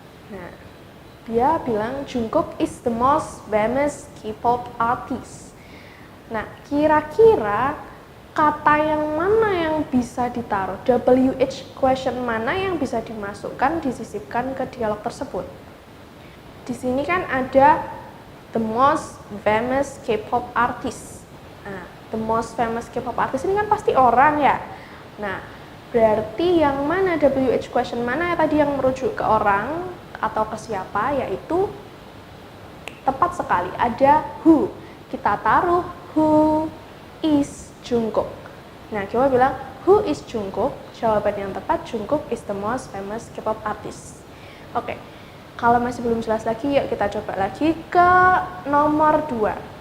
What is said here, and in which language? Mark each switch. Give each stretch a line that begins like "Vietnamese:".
Indonesian: Nah, dia bilang
English: Jungkook is the most famous K-pop artist.
Indonesian: Nah, kira-kira kata yang mana yang bisa ditaruh? WH question mana yang bisa dimasukkan, disisipkan ke dialog tersebut? Di sini kan ada
English: the most famous K-pop artist.
Indonesian: Nah,
English: the most famous K-pop artist
Indonesian: ini kan pasti orang ya. Nah, berarti yang mana WH question mana ya tadi yang merujuk ke orang atau ke siapa, yaitu tepat sekali ada who. Kita taruh
English: who is Jungkook.
Indonesian: Nah, kita bilang
English: who is Jungkook?
Indonesian: Jawaban yang tepat,
English: Jungkook is the most famous K-pop artist. Oke.
Indonesian: Kalau masih belum jelas lagi, yuk kita coba lagi ke nomor 2.